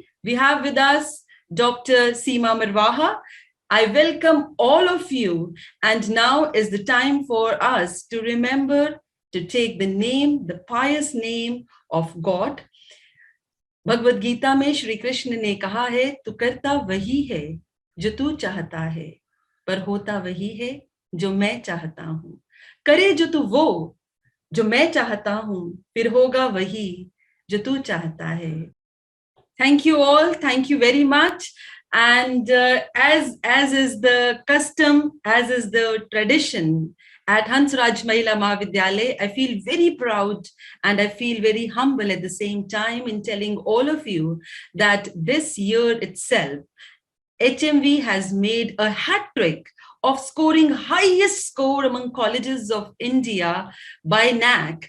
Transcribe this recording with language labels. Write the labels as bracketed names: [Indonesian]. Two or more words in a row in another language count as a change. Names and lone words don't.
[English] We have with us Dr. Seema Marwaha. I welcome all of you. And now is the time for us to remember to take the name, the pious name of God. [Hindi] भगवद गीता में श्री कृष्ण ने कहा है, तू करता वही है, जो तू चाहता है, पर होता वही है, जो मैं चाहता हूँ. करे जो तू वो, जो मैं चाहता हूं, फिर होगा वही जो तू चाहता है. [English] Thank you all. Thank you very much. And as is the custom, as is the tradition at Hansraj Mahila Mahavidyalaya, I feel very proud and I feel very humble at the same time in telling all of you that this year itself, HMV has made a hat trick of scoring highest score among colleges of India by NAC.